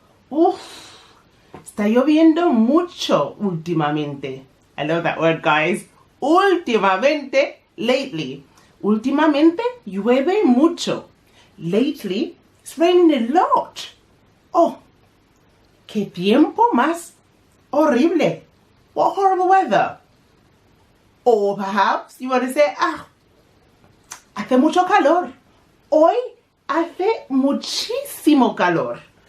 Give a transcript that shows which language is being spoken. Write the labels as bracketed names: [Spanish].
[Spanish] Uf, está lloviendo mucho últimamente. [English] I love that word, guys. Últimamente, lately. [Spanish] Últimamente, llueve mucho. [English] Lately, it's raining a lot. [Spanish] Oh, qué tiempo más horrible. [English] What horrible weather. Or perhaps you want to say, [Spanish] hace mucho calor. Hoy hace muchísimo calor.